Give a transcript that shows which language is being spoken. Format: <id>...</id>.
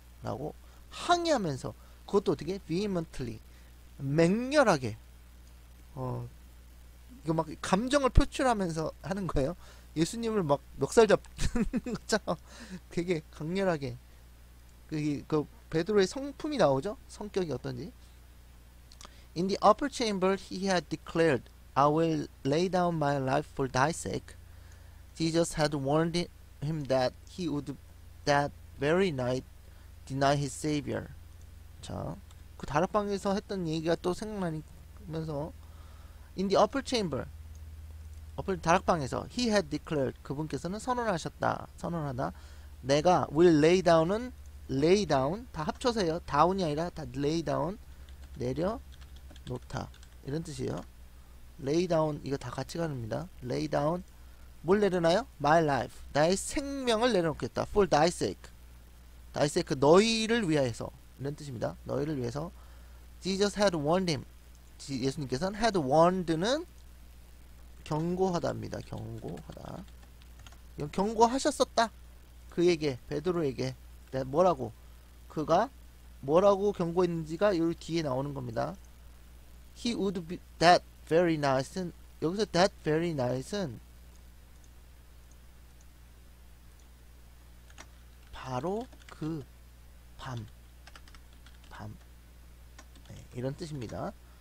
<ko>라고 항의하면서 그것도 어떻게 vehemently 맹렬하게 이거 막 감정을 표출하면서 하는 거예요. 예수님을 막 멱살 잡는 것처럼 되게 강렬하게 그 베드로의 성품이 나오죠. 성격이 어떤지.</ko> <en>In the upper chamber he had declared, I will lay down my life for thy sake. Jesus had warned him that he would that very night deny his savior.</en> <ko>자, 그 다락방에서 했던 얘기가 또 생각나면서</ko> <en>In the upper chamber</en> <ko>다락방에서</ko> <en>he had declared</en> <ko>그분께서는 선언하다 내가</ko> <en>will lay down</en> <ko>은 lay down 다 합쳐서요. down이 아니라 다 lay down 내려 놓다 이런 뜻이에요. lay down 이거 다 같이 가릅니다. lay down 뭘 내려놔요?</ko> <en>my life</en> <ko>나의 생명을 내려놓겠다.</ko> <en>for thy sake</en> <ko>너희를 위하여서 이런 뜻입니다. 너희를 위해서</ko> <en>Jesus had warned him</en> <ko>예수님께서는 had warned는 경고하다입니다. 경고하다. 경고하셨었다. 그에게 베드로에게 뭐라고 그가 뭐라고 경고했는지가 여기 뒤에 나오는 겁니다.</ko> <en>He would be that very night</en> <ko>은 여기서</ko> <en>that very night</en> <ko>은 바로 그 밤 네, 이런 뜻입니다.</ko>